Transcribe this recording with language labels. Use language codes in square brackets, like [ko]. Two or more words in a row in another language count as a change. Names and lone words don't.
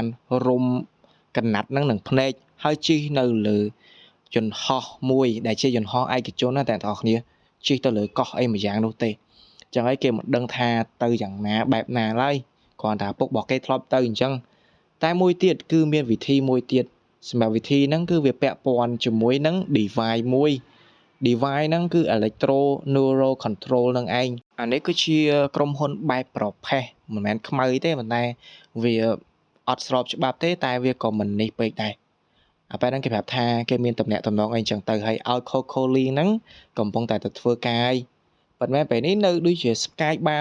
[km] រុំកណាត់ហ្នឹងនឹងភ្នែកហើយជិះនៅលើយន្តហោះមួយដែលជាយន្តហោះឯកជនណាតែអ្នកនរគ្នាជិះទៅលើកោះ អីមួយយ៉ាងនោះទេអញ្ចឹងហើយគេមិនដឹងថាទៅយ៉ាងណាបែបណាឡើយគ្រាន់តែពុករបស់គេធ្លាប់ទៅអញ្ចឹងតែមួយទៀតគឺមានវិធីមួយទៀតសម្រាប់វិធីហ្នឹងគឺវាពាក់ព័ន្ធជាមួយនឹង device មួយ device ហ្នឹងគឺ [en] electro neural control [km] នឹងឯងអានេះគឺជាក្រុមហ៊ុនបែបប្រផេះមិនមែនខ្មៅទេប៉ុន្តែវាអត់ស្របច្បាប់ទេតែវាក៏មិននេះពេកដែរអាប៉ែហ្នឹង គេប្រាប់ថាគេមានតំណែងតំណងអីចឹងទៅហើយឲ្យ Coco-Lee ហ្នឹងកំពុងតែទៅធ្វើការហើយប៉ុន្តែពេលនេះនៅដូចជា Sky Bar